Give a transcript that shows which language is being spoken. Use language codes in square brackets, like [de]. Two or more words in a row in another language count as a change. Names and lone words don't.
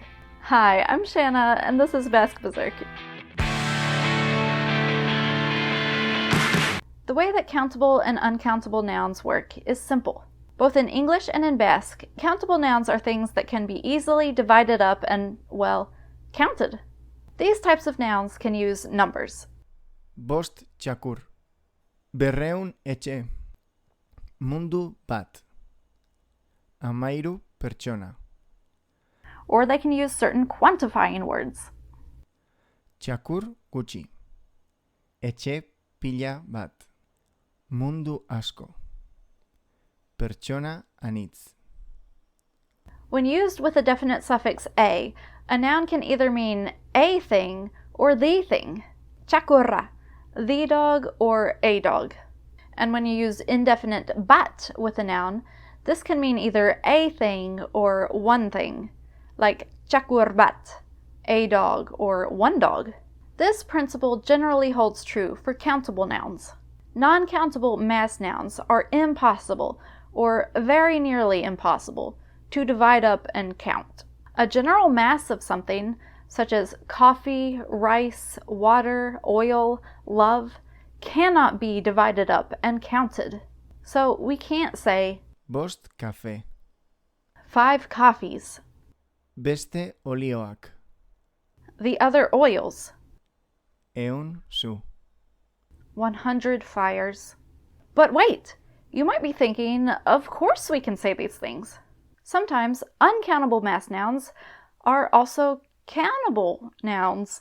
[en] Hi, I'm Shanna, and this is Basque Berserk. The way that countable and uncountable nouns work is simple. Both in English and in Basque, countable nouns are things that can be easily divided up and, well, counted. These types of nouns can use numbers. [eu] Bost txakur. Berreun etxe. Mundu bat. Amairu pertsona. [en] Or they can use certain quantifying words. [eu] Txakur gutxi. Etxe pila bat. Mundu asko. Pertsona anitz. [en] When used with a definite suffix a noun can either mean a thing or the thing. Txakurra, the dog or a dog. And when you use indefinite bat with a noun, this can mean either a thing or one thing, like [eu] txakur bat, [en] a dog or one dog. This principle generally holds true for countable nouns. Non-countable mass nouns are impossible, or very nearly impossible, to divide up and count. A general mass of something, such as coffee, rice, water, oil, love, cannot be divided up and counted. So we can't say [eu] Bost kafe. [en] 5 coffees, [eu] Beste olioak. [en] the other oils, [eu] Eun su. [en] 100 fires. But wait! You might be thinking, of course we can say these things. Sometimes uncountable mass nouns are also countable nouns.